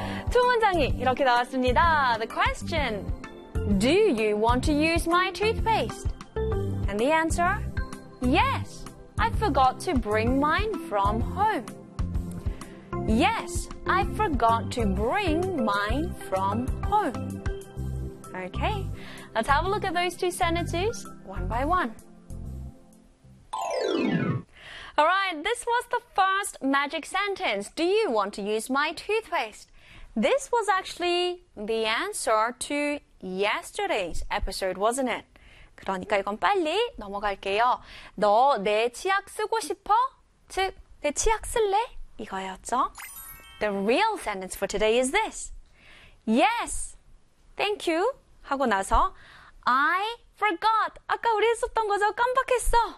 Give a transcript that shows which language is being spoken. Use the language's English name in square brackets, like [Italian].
[Korean] 두 문장이 이렇게 나왔습니다. [English] The question, do you want to use my toothpaste? And the answer, yes, I forgot to bring mine from home. Yes, I forgot to bring mine from home. Okay, let's have a look at those two sentences one by one. Alright, this was the first magic sentence. Do you want to use my toothpaste? This was actually the answer to yesterday's episode, wasn't it? [Korean] 그러니까 이건 빨리 넘어갈게요. 너 내 치약 쓰고 싶어? 즉, 내 치약 쓸래? 이거였죠? [English] The real sentence for today is this. Yes, thank you. [Korean] 하고 나서 I forgot. 아까 우리 했었던 거죠? 깜빡했어.